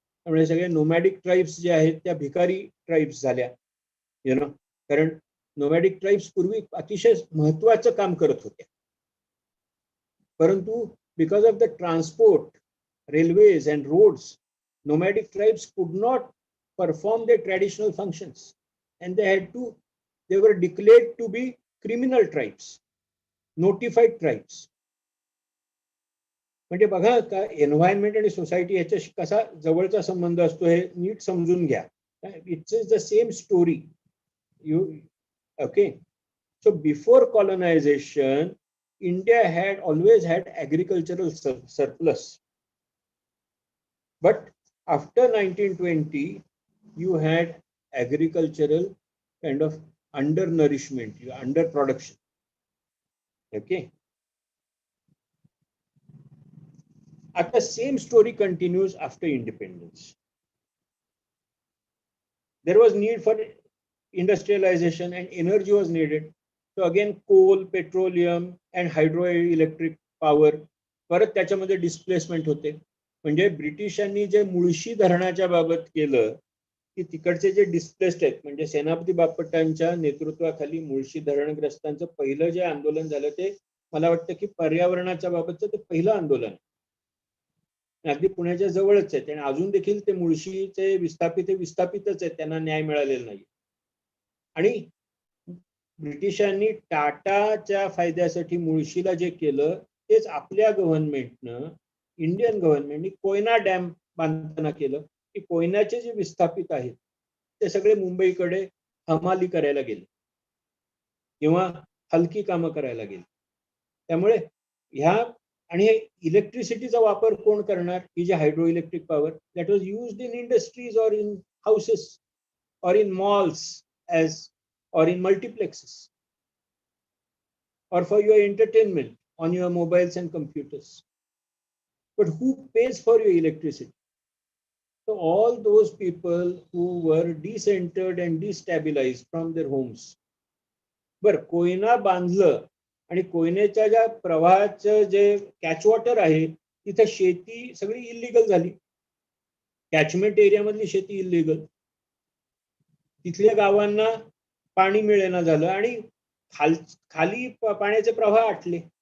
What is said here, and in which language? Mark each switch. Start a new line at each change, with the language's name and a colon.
Marathi: त्यामुळे सगळे nomadic tribes जे आहेत त्या भिकारी ट्राईब्स झाल्या, कारण नोमॅडिक ट्राईब्स पूर्वी अतिशय महत्वाचं काम करत होत्या, परंतु
English: Because of the transport, railways and roads, nomadic tribes could not perform their traditional functions, and they were declared to be criminal tribes, notified tribes.
Marathi: म्हणजे बघा का एन्व्हायरमेंट आणि सोसायटी याच्याशी कसा जवळचा संबंध असतो हे नीट समजून घ्या.
English: It's is the same story. Okay, so before colonization India had always had agricultural surplus. But after 1920, you had agricultural kind of undernourishment, underproduction. Okay. At the same story continues after independence. There was need for industrialization and energy was needed. So again, coal, petroleum and hydroelectric power,
Marathi: परत त्याच्यामध्ये displacement होते. म्हणजे ब्रिटिशांनी जे मुळशी धरणाच्या बाबत केलं की तिकडचे जे डिस्प्लेस्ड आहेत, म्हणजे सेनापती बापटांच्या नेतृत्वाखाली मुळशी धरणग्रस्तांचं पहिलं जे आंदोलन झालं ते मला वाटतं की पर्यावरणाच्या बाबतचं ते पहिलं आंदोलन अगदी पुण्याच्या जवळच आहे, आणि अजून देखील ते मुळशीचे विस्थापितच आहेत, त्यांना न्याय मिळालेला नाही. आणि ब्रिटिशांनी टाटाच्या फायद्यासाठी मुळशीला जे केलं तेच आपल्या गव्हर्नमेंटनं, इंडियन गव्हर्नमेंटनी कोयना डॅम बांधताना केलं की कोयनाचे जे विस्थापित आहेत ते सगळे मुंबईकडे हमाली करायला गेले किंवा हलकी कामं करायला गेले. त्यामुळे ह्या आणि इलेक्ट्रिसिटीचा वापर कोण करणार, ही जी hydro electric power that was used in industries or in houses or in malls as or in multiplexes or for your entertainment on your mobiles and computers.
English: But who pays for your electricity? So all those people who were decentered and destabilized from their homes.
Marathi: बर, कोयना बांधलं आणि कोयनेच्या ज्या प्रवाहाचं जे कॅचवॉटर आहे तिथे शेती सगळी illegal झाली. कॅचमेंट एरियामधली शेती इल्लीगल, तिथल्या गावांना पाणी मिळेना झालं आणि खाली पाण्याचे प्रवाह आटले.